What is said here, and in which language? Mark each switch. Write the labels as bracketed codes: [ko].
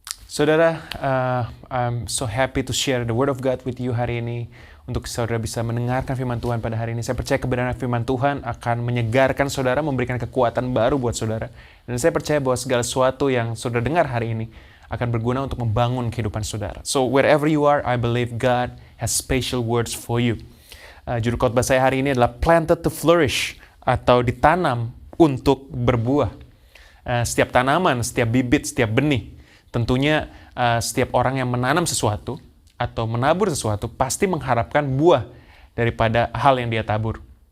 [en] Saudara, I'm so happy to share the word of God with you [id] hari ini untuk saudara bisa mendengarkan firman Tuhan pada hari ini. Saya percaya kebenaran firman Tuhan akan menyegarkan saudara, memberikan kekuatan baru buat saudara. Dan saya percaya bahwa segala sesuatu yang saudara dengar hari ini akan berguna untuk membangun kehidupan saudara. [en] So wherever you are, I believe God has special words for you. [id] Judul khotbah saya hari ini adalah [en] planted to flourish, [id] atau ditanam untuk berbuah. Setiap tanaman, setiap bibit, setiap benih, tentunya setiap orang yang menanam sesuatu atau menabur sesuatu pasti mengharapkan buah daripada hal yang dia tabur.